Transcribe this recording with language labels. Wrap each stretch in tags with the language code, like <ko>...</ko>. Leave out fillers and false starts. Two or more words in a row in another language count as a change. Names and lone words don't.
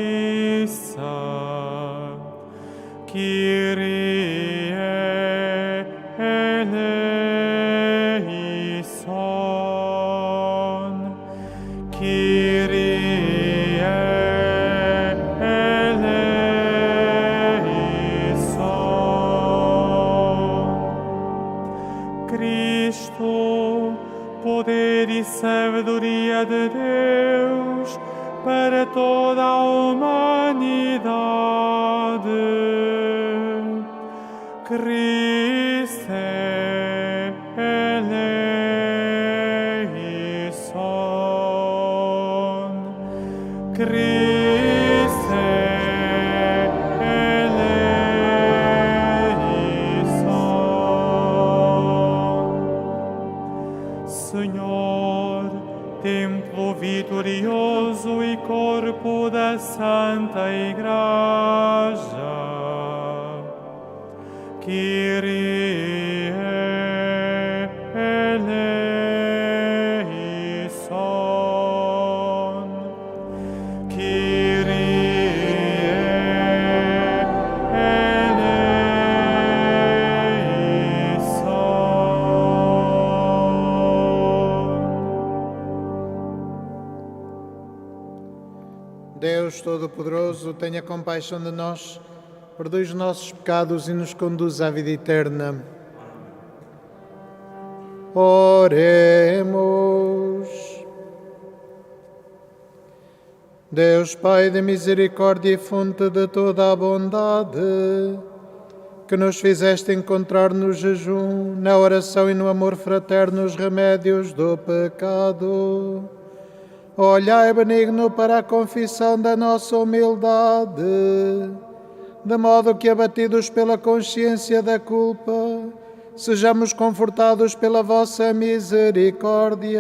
<el>Κύριε ἐλέησον, Κύριε ἐλέησον.</el> <pt>Cristo, poder e sabedoria de Deus para toda a humanidade.</pt> <el>Χριστὲ ἐλέησον, Χριστὲ ἐλέησον.</el> <pt>Senhor, templo vitorioso e corpo da Santa Igreja,</pt> <el>Κύριε ἐλέησον, Κύριε ἐλέησον.</el> <pt>Deus Todo-Poderoso, tenha compaixão de nós, perdoe os nossos pecados e nos conduz à vida eterna. Oremos. Deus Pai de misericórdia e fonte de toda a bondade, que nos fizeste encontrar no jejum, na oração e no amor fraterno os remédios do pecado, olhai benigno para a confissão da nossa humildade, de modo que, abatidos pela consciência da culpa, sejamos confortados pela vossa misericórdia.</pt>